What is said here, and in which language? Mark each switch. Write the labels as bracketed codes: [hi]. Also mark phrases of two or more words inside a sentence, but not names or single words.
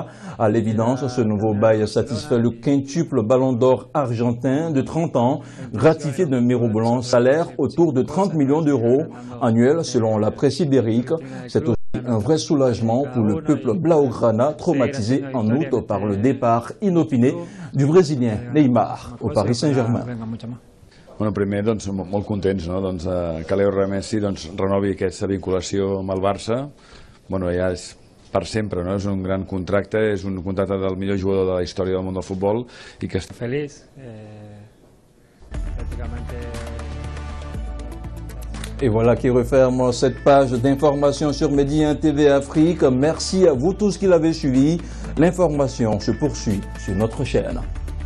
[fr] À l'évidence, ce nouveau bail satisfait le quintuple ballon d'or argentin de 30 ans, gratifié d'un mirobolant salaire autour de 30 millions d'euros annuels selon la presse ibérique. C'est aussi un vrai soulagement pour le peuple blaugrana traumatisé en août par le départ inopiné du Brésilien Neymar au Paris Saint-Germain. [ca] Bueno, primer, molt contents, no? Que Leo Messi renovi aquesta vinculació amb el Barça. Bueno, ja és per sempre, no? És un gran contracte, és un contracte del millor jugador de la història del món del futbol i que està feliç. [fr] Et voilà qui referme cette page d'information sur Medi 1 TV Afrique. Merci à vous tous qui l'avez suivi. L'information se poursuit sur notre chaîne.